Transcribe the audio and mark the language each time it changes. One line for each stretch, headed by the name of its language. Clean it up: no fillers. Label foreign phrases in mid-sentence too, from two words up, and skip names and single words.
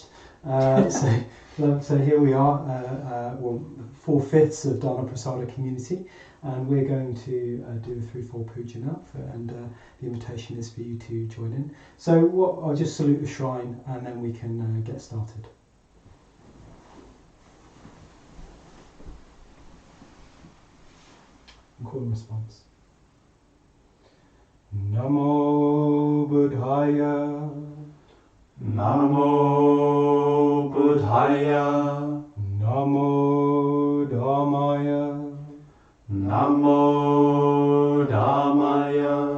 English: So here we are, 4/5 of Dhammapada community, and we're going to do the Threefold Puja now, and the invitation is for you to join in. So I'll just salute the shrine, and then we can get started. call and response.
Pali: Namo Buddhaya. Namo Buddhaya. Namo Dhammaya. Namo Dhammaya.